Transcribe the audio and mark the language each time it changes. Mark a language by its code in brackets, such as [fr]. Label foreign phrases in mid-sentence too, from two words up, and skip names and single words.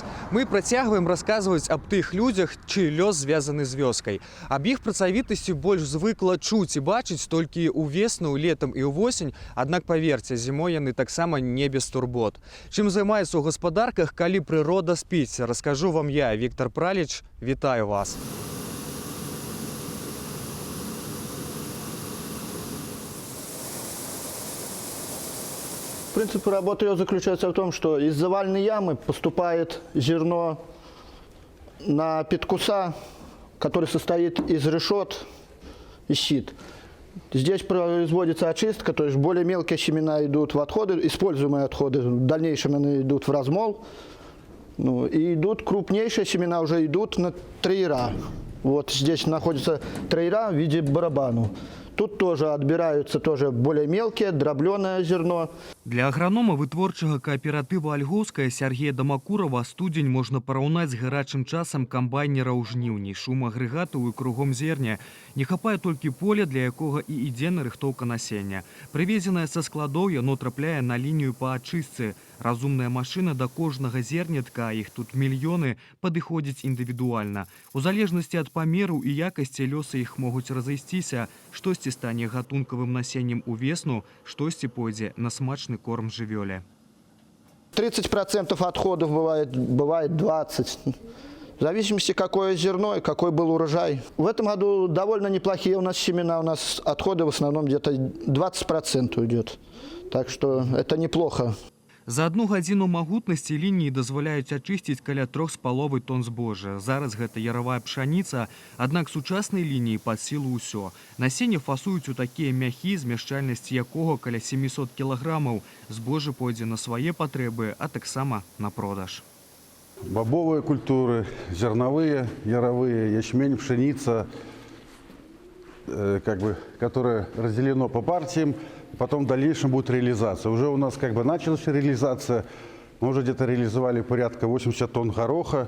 [be] Мы працягваем расказваць аб тых людзях, чый лёс звязаны з вёскай. Аб іх працавітасці больш звыкла чуць і бачыць толькі ўвесну, летам і ўвосень, аднак паверце, зімой яны таксама не без турбот. Чым займаюцца ў гаспадарках, калі прырода спіць, раскажу вам я, Віктор Праліч. Вітаю вас. [ru] Принцип работы ее заключается в том, что из завальной ямы поступает зерно на петкуса, который состоит из решет и щит. Здесь производится очистка, то есть более мелкие семена идут в отходы, используемые отходы, в дальнейшем они идут в размол. И идут крупнейшие семена, уже идут на траера. Вот здесь находится траера в виде барабану. Тут тоже отбираются более мелкие, дробленое зерно. [be] Для агранома вытворчага кааператыва «Альгоўская» Сергея Дамакурова студзень можна параўнаць з гарачым часам камбайнера ў жніўні. Шум агрэгатаў і кругом зерня. Не хапае толькі поля, для якога і ідзе нарыхтоўка насення. Прывезенае са складоў яно трапляе на лінію па ачыстцы. Разумная машына да кожнага зернятка, іх тут мільёны, падыходзіць індывідуальна. У залежнасці ад памеру і якасці лёсы іх могуць разысціся. Штосьці стане гатункавым насеннем увесну, штосьці пойдзе на смачны корм жывёле. [ru] 30% отходов бывает 20%. В зависимости, какое зерно и какой был урожай. В этом году довольно неплохие у нас семена. У нас отходы в основном где-то 20% идет. Так что это неплохо. [be] За одну гадзіну магутнасці лініі дазваляюць ачысціць каля 3,5 тонн збожжа. Зараз гэта яравая пшаніца, аднак сучаснай лініі пад сілу ўсё. Насенне фасуюць у такія мяхі, змяшчальнасць якога каля 700 кілаграмаў. Збожжа пойдзе на свае патрэбы, а таксама на продаж. [ru] Бобовые культуры, зерновые, яровые, ячмень, пшеница, которое разделено по партиям. Потом в дальнейшем будет реализация. Уже у нас началась реализация. Мы уже где-то реализовали порядка 80 тонн гороха.